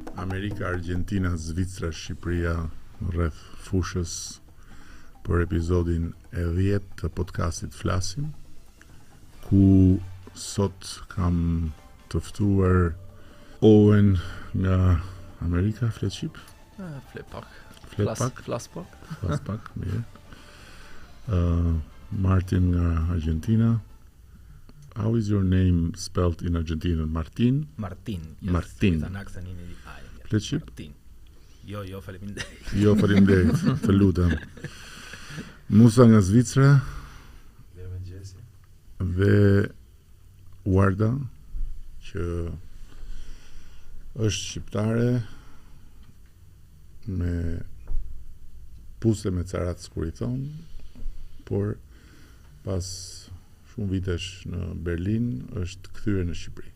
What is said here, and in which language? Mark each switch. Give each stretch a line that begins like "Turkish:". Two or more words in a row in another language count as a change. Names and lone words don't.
Albanian: Amerika, Argentina, Zvicra, Shqipëria rreth fushës për episodin e 10 të podcastit FLASIM, ku sot kam të ftuar Owen nga Amerika, flet shqip? Flas pak, mirë. Martin nga Argentina.
English: How is your name spelled in Argentina? Martin? Martin. Yes, Martin. With an accent in the I.
Albanian: Flet shqip? Martin. Jo, faleminderit. Jo, faleminderit, të lutem. Musa nga Zvicra. MIRØMÖNGJES dhe Warda, që është shqiptare me puse me carat kur i thon, por pas shumë vitesh në Berlin është kthyer në Shqipëri.